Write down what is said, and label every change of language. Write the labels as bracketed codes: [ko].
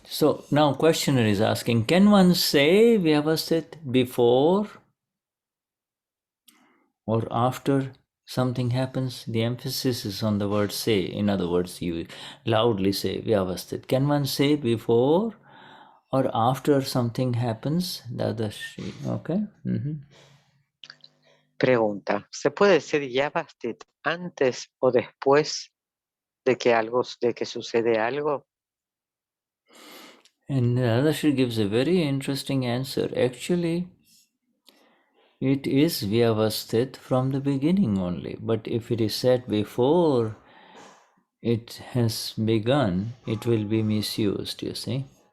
[en] So now questioner is asking, can one say Vyavasthit before or after something happens? The emphasis is on the word say. In other words, you loudly say Vyavasthit. Can one say before or after something happens? Dadashri. Okay. [es] Pregunta, ¿se puede decir Vyavasthit antes o después de que sucede algo? [en] And Dadashri gives a very interesting answer. Actually, it is Vyavasthit from the beginning only. But if it is said before it has begun, it will be misused, you see.